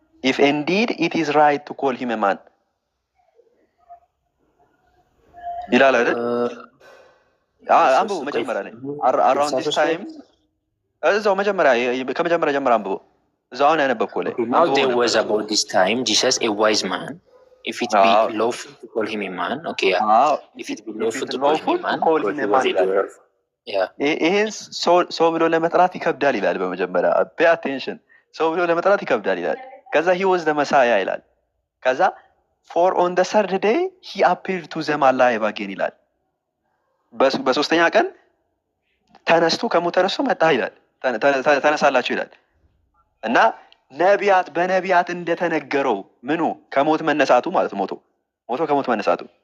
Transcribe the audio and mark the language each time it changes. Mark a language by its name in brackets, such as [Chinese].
[English] if indeed it is right to call him a man [Amharic] ይላል አይደል? አንብቡ መጀመሪያ ላይ [English] around this time [Amharic] እዛው ከመጀመሪያ ጀምሮ አንብቡ። እዛው አሁን ያነበብከው ላይ [English] Now there was about this time Jesus a wise man, if it be lawful to call him a man. Okay, if it be lawful to call him a man, [Amharic] ይሄን ሰው ብሎ ለመጥራት ይከብዳል ይላል። በመጀመሪያ [English] pay attention፣ [Amharic] ሰው ብሎ ለመጥራት ይከብዳል ይላል። ከዛ [English] he was the Messiah [Amharic] ይላል። ከዛ [English] for on the third day he appeared to them alive again [Amharic] ይላል። በሶስተኛ ቀን ተነስቶ ከሞት ተነስቶ መጣ ይላል። ተነሳላችሁ ይላል። እና በነቢያት እንደተነገረው ምኑ ከሞት መነሳቱ ማለት ሞቶ ከሞት መነሳቱ